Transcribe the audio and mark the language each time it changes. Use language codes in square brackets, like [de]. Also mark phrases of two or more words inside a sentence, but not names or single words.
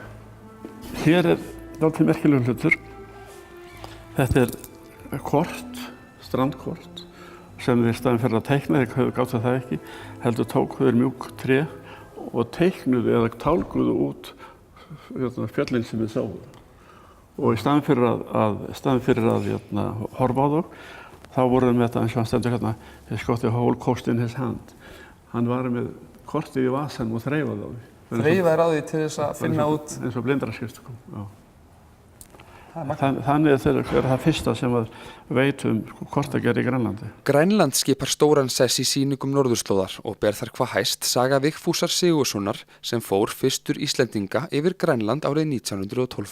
[is] Hér er dálítið merkilegur hlutur. Þetta er kort, strandkort, sem við í staðinn fyrir að teikna, þeir gátu það ekki, heldur tóku þeir mjúk tré og teiknuðu eða tálguðu út fjöllin sem við sáum. Og í staðinn fyrir að horfa á þá, þá voru með þetta eins og hann stendur hérna, [en] his got the whole coast in his hand. [is] Hann var með kortið í vasanum og þreifaði á því. Þreifaði á því til þess að finna út? Eins og blindraskrift, já. Þannig er það fyrsta sem veit kortagerð í Grænlandi. Grænland skipar stóran sess í sýningum norðurslóðar og ber þar hvað hæst saga Vigfúsar Sigurðssonar sem fór fyrstur Íslendinga yfir Grænland árið 1912.